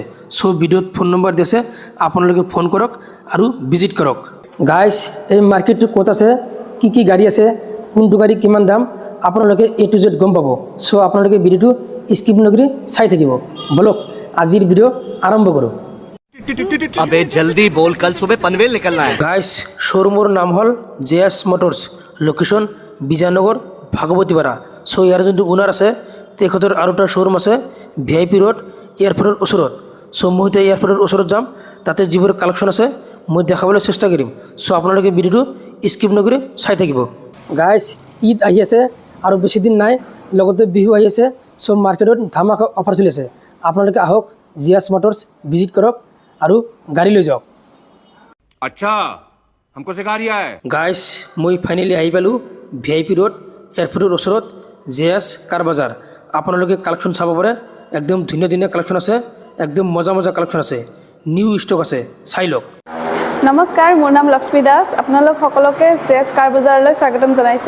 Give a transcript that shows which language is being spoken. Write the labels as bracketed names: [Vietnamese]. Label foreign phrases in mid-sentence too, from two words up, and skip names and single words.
[Assamese] চ' ভিডিঅ'ত ফোন নম্বৰ দি আছে, আপোনালোকে ফোন কৰক আৰু ভিজিট কৰক। গাইজ, এই মাৰ্কেটটো ক'ত আছে, কি কি গাড়ী আছে, কোনটো গাড়ী কিমান দাম, আপোনালোকে [English] A to Z [Assamese] গম পাব। চ' আপোনালোকে ভিডিঅ'টো স্কিপ নকৰি চাই থাকিব। বলক আজিৰ ভিডিঅ' আৰম্ভ কৰোঁ। [Hindi] अबे जल्दी बोल, कल सुबह पनवेल निकलना है। [Assamese] গাইজ, শ্ব'ৰুমৰ নাম হ'ল JS মটৰ্ছ, লোকেশ্যন বিজয়নগৰ, ভাগৱতীপাৰা। চ' ইয়াৰ যোনটো ওনাৰ আছে, তেখেতৰ আৰু এটা শ্ব'ৰুম আছে VIP ৰোড, এয়াৰপৰ্টৰ ওচৰত। চ' মই এতিয়া এয়াৰপৰ্টৰ ওচৰত যাম, তাতে যিবোৰ কালেকশ্যন আছে মই দেখাবলৈ চেষ্টা কৰিম। চ' আপোনালোকে ভিডিঅ'টো স্কিপ নকৰি চাই থাকিব। গাইজ, ঈদ আহি আছে আৰু বেছি দিন নাই, লগতে বিহু আহি আছে। চ' মাৰ্কেটত [English] dhamaka offer [Assamese] চলি আছে। আপোনালোকে আহক, JS মটৰ্ছ ভিজিট কৰক আৰু গাড়ী লৈ যাওক। [Hindi] अच्छा, हमको सिखा रिया है। [Assamese] গাইজ, মই ফাইনেলি আহি পালোঁ VIP ৰোড, এয়াৰপৰ্টৰ ওচৰত JS কাৰ বাজাৰ। আপোনালোকে কালেকশ্যন চাব পাৰে, একদম ধুনীয়া ধুনীয়া কালেকশ্যন আছে, একদম মজা মজা কালেকশ্যন আছে, [English] new stock [Assamese] আছে, চাই লওক। নমস্কাৰ, মোৰ নাম লক্ষ্মী দাস। আপোনালোক সকলোকে JS কাৰ বজাৰলৈ স্বাগতম জনাইছোঁ।